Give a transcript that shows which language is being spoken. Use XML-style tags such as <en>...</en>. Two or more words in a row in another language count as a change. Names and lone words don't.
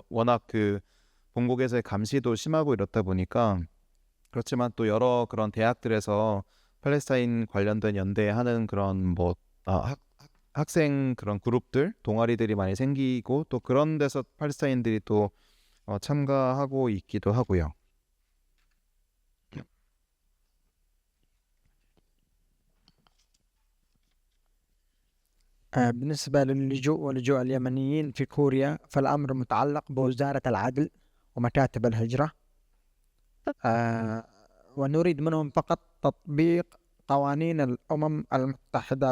<ko>워낙 그 본국에서의 감시도 심하고 이렇다 보니까. 그렇지만 또 여러 그런 대학들에서 팔레스타인 관련된 연대하는 그런 학생 그런 그룹들, 동아리들이 많이 생기고 또 그런 데서 팔레스타인들이 또 참가하고 있기도 하고요.</ko> <ar>بالنسبة للجوء ولجوء اليمنيين في كوريا فالأمر متعلق بوزارة العدل ومكاتب الهجرة، ونريد منهم فقط تطبيق قوانين الأمم المتحدة</ar>